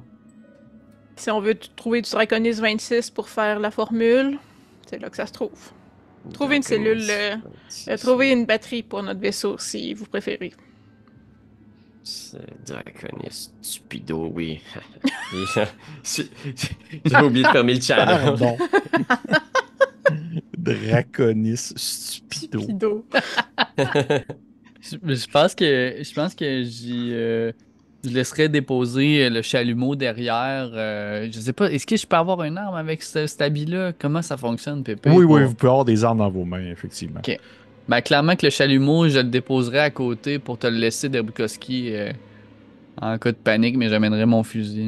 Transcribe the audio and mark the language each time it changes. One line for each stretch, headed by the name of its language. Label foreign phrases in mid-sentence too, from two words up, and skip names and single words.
French: Si on veut trouver du Draconis 26 pour faire la formule, c'est là que ça se trouve. Trouver une cellule, trouver une batterie pour notre vaisseau, si vous préférez. Draconis stupido, oui. J'ai oublié de fermer le channel. Pardon. Draconis stupido. Pido. Je pense que je laisserais déposer le chalumeau derrière. Je sais pas, est-ce que je peux avoir une arme avec cet habit-là? Comment ça fonctionne, Pépé? Oui, vous pouvez avoir des armes dans vos mains, effectivement. Ok. Ben, clairement que le chalumeau, je le déposerai à côté pour te le laisser de Bukowski en cas de panique, mais j'amènerai mon fusil.